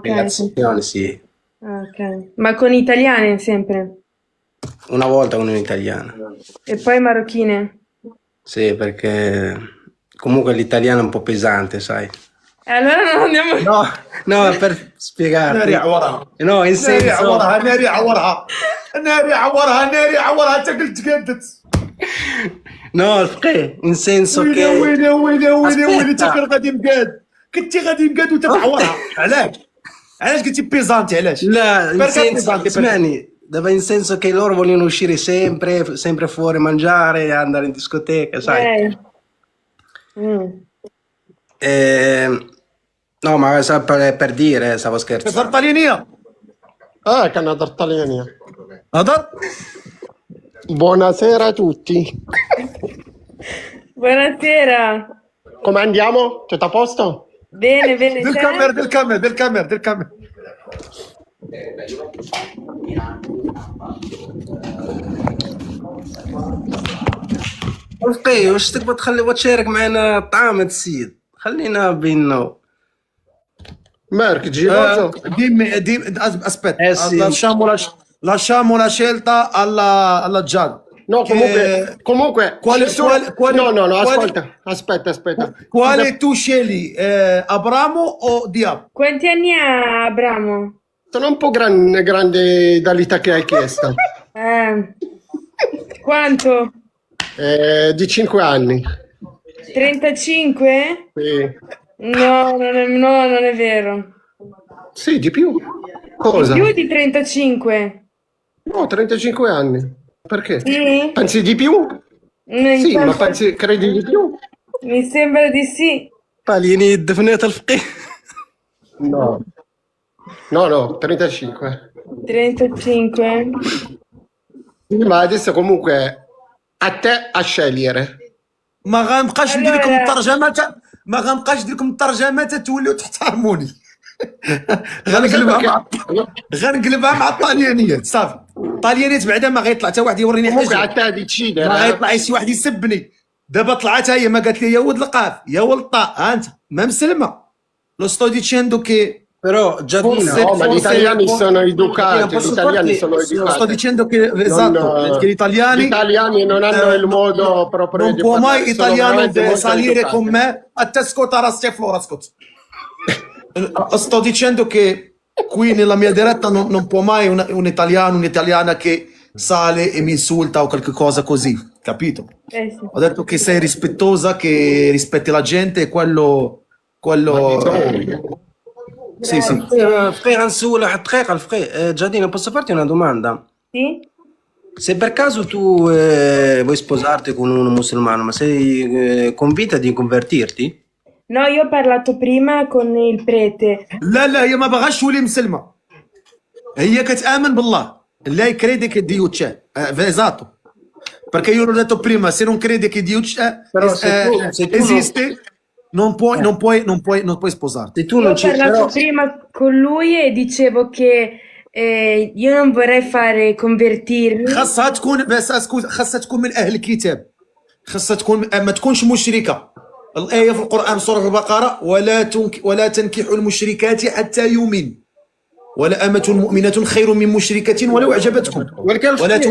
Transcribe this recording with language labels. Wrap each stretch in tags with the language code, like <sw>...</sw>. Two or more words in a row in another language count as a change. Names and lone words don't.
<it>relazione sì. Ah, ok. Ma con italiane sempre? Una volta con un'italiana. E poi marocchine? Sì, perché comunque l'italiano è un po' pesante, sai. Allora non andiamo... No, per spiegarti.</it> <ar>ناري عورها</ar> <it>No, in</it> <ar>ناري</ar> <it>senso...</it> <ar>عورها ناري عورها ناري عورها انت قلت قدت</ar> <it>No, perché? In senso</it> <ar>ويلي</ar> <it>che...</it> <ar>ويلي انت</ar> <it>Aspetta.</it> <ar>غير غادي مقاد كنتي غادي مقاد وتتعورها علاش قلتي بيزانتي علاش</ar> <it>No, in perché senso... pesante Smani, dava in senso che loro vogliono uscire sempre fuori, mangiare, andare in discoteca, sai. Mm. E No, ma per dire, stavo</it> <ar>تهضر</ar> <it>scherzando.</it> <ar>طليانيه كنهضر الطليانية. هضر</ar> <it>Buonasera a tutti. Buonasera. Come andiamo? Tutto a posto? Bene, bene,</it> <ar>دير</ar> <it>te?</it> <ar>الكاميرا دير الكاميرا دير الكاميرا دير الكاميرا رفقي واش تقبل تخلي وتشارك معنا طعام السيد؟ خلينا بيننا.</ar> <it>Merk, geloso?</it> <ar>ديم aspetta</ar> <it>Eh sì. lasciamo la scelta alla Giad. No, Che- comunque quale- ci sono... quale- no, quale- aspetta. quale tu scegli, Abramo o Diab? Quanti anni ha Abramo? Sono un po' grande dall'età che hai chiesto. Quanto? Di 5 anni. 35? Sì. No, non è vero. Sì, di più. Cosa? Più di 35. No, 35 anni. Perché? Sì? Pensi di più? Sì, ma credi di più? Mi sembra di sì.</it> <ar>طاليني يدفنيت الفقيه.</ar> <it>No, 35. 35? Sì, ma adesso comunque a te a scegliere.</it> <ar>ما غنبقاش ندير لكم</ar> <it>Allora-</it> <ar>الترجمه ما غنبقاش ندير لكم الترجمه توليو تحترموني غنقلبها مع الطليانيات صافي الطليانيات بعدا ما غيطلع حتى واحد يوريني</ar> <it>Comunque a</it> <ar>حاجه</ar> <it>te decidere.</it> <ar>ما غيطلع شي واحد يسبني دابا طلعت هي ما قالت لي يا ولد القاف يا ولد الطاء ها انت ما مسلمه لو</ar> <it>sto dicendo che Però Giardina, Forse- No, ma gli forse- italiani sono educati, Posso gli italiani farti- sono sto educati. dicendo che esatto che gli italiani Gli italiani non hanno il modo proprio non di può parlare, mai sono italiano veramente molto salire educati. con me a te ascolta Rastia Flora ascolta. Sto dicendo che qui nella mia diretta non può mai un italiano, un'italiana che sale e mi insulta o qualche cosa così, capito? Sì. Ho detto che sei rispettosa, che rispetti la gente e quello sì, sì.</it> <ar>فقيه غنسول واحد الدقيقة الفقيه.</ar> <it>Giardina, posso farti una domanda? Sì? Se per caso tu vuoi sposarti con un musulmano, ma sei convinta di convertirti? No, io ho parlato prima con il prete.</it> <ar>لا هي ما باغاش تولي مسلمه هي كتامن بالله</ar> <it>lei crede che Dio c'è esatto perché io l'ho detto prima se non crede che Dio c'è Però se tu esiste non puoi sposarti Se tu Io non ho ci... parlato Però, prima con lui e dicevo che io non vorrei fare convertirmi.</it> <ar>خاصها تكون بس خاصها تكون من اهل الكتاب خاصها تكون ما تكونش مشركه الايه في القران سوره البقره ولا تنكحوا المشركات حتى يؤمن ولا أمة مؤمنة خير من مشركة ولو أعجبتكم ولكن ولا الفقيه</ar>